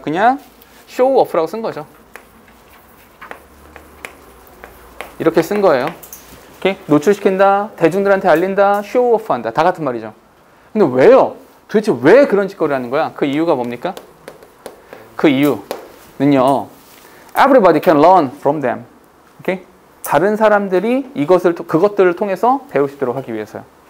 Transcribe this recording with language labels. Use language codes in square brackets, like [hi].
[ko] 그냥 show off라고 쓴 거죠. 이렇게 쓴 거예요. 오케이? 노출시킨다, 대중들한테 알린다, show off 한다. 다 같은 말이죠. 근데 왜요? 도대체 왜 그런 짓거리를 하는 거야? 그 이유가 뭡니까? 그 이유는요. [en] Everybody can learn from them. [ko] 오케이? 다른 사람들이 그것들을 통해서 배울 수 있도록 하기 위해서요.